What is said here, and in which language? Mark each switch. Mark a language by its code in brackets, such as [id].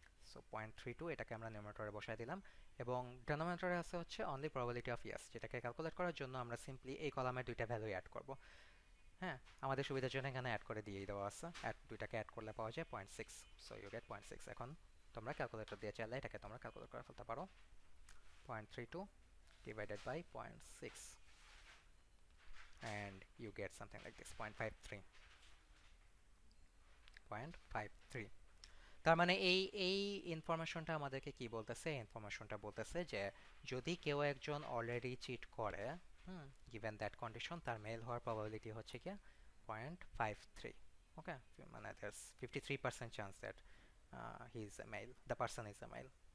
[bn] So 0.32 এটাকে আমরা নিউমারেটরে বসাই দিলাম, এবং ডেনোমিনেটরে আছে হচ্ছে অনলি [en] probability of yes, [bn] যেটাকে ক্যালকুলেট করার জন্য আমরা সিম্পলি এই কলামের দুইটা ভ্যালু অ্যাড করব। হ্যাঁ, আমাদের সুবিধার জন্য এখানে অ্যাড করে দিয়েই দেওয়া আছে, দুইটাকে অ্যাড করলে পাওয়া যায় 0.6। [en] So you get 0.6। [bn] এখন তোমরা ক্যালকুলেটর দিয়ে চাইলে এটাকে তোমরা ক্যালকুলেট করে ফেলতে পারো। [en] 0.32 divided by 0.6 and you get something like this, 0.53। 0.53। [bn] তার মানে এই এই ইনফরমেশনটা আমাদেরকে কি বলতেছে? ইনফরমেশনটা বলতেছে যে যদি কেউ একজন অলরেডি চিট করে, [en] given that condition, [bn] তার মেল হওয়ার প্রবাবিলিটি হচ্ছে কি 0.53। [en] Okay, মানে there's 53% চান্স that he is a male, the person is a male.